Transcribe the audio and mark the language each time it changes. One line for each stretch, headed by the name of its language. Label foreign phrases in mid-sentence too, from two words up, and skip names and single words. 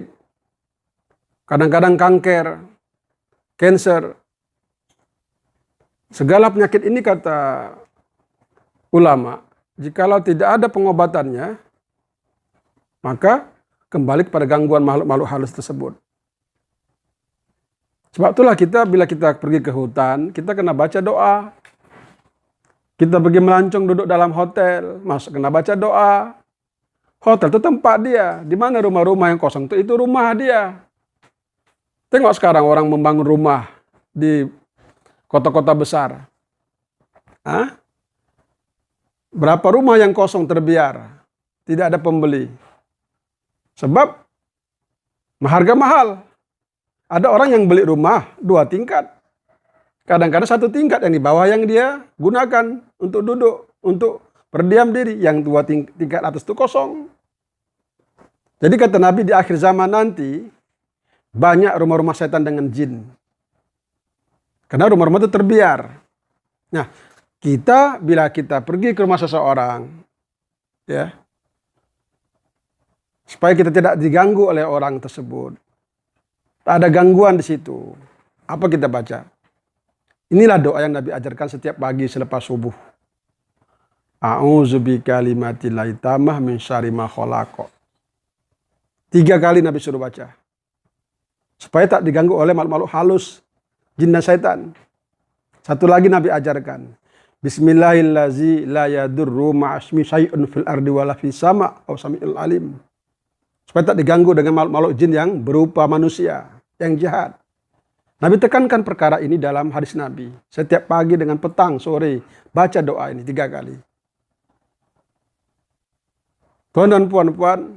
Malay: Kadang-kadang kanker. Cancer. Segala penyakit ini kata ulama, jikalau tidak ada pengobatannya, maka kembali kepada gangguan makhluk-makhluk halus tersebut. Sebab itulah bila kita pergi ke hutan, kita kena baca doa. Kita pergi melancong duduk dalam hotel, kena baca doa. Hotel itu tempat dia. Di mana rumah-rumah yang kosong itu rumah dia. Tengok sekarang orang membangun rumah di kota-kota besar. Berapa rumah yang kosong terbiar. Tidak ada pembeli. Sebab harga mahal. Ada orang yang beli rumah 2 tingkat. Kadang-kadang 1 tingkat yang di bawah yang dia gunakan untuk duduk. Untuk berdiam diri. Yang 2 tingkat atas itu kosong. Jadi kata Nabi di akhir zaman nanti. Banyak rumah-rumah setan dengan jin. Karena rumah-rumah itu terbiar. Nah, bila kita pergi ke rumah seseorang, ya, supaya kita tidak diganggu oleh orang tersebut, tak ada gangguan di situ. Apa kita baca? Inilah doa yang Nabi ajarkan setiap pagi selepas subuh.
Arabic: أعوذ بكلمات الله التامة من شر ما خلق.
Malay: 3 kali Nabi suruh baca. Supaya tak diganggu oleh makhluk-makhluk halus. Jin dan setan. Satu lagi Nabi ajarkan.
Arabic: بسم الله الرحمن الرحيم لا يضر مع اسمه شيء في الأرض ولا في السماء وهو السميع العليم.
Malay: Supaya tak diganggu dengan makhluk-makhluk jin yang berupa manusia. Yang jahat. Nabi tekankan perkara ini dalam hadis Nabi. Setiap pagi dengan petang, sore. Baca doa ini 3 kali. Tuan dan puan-puan.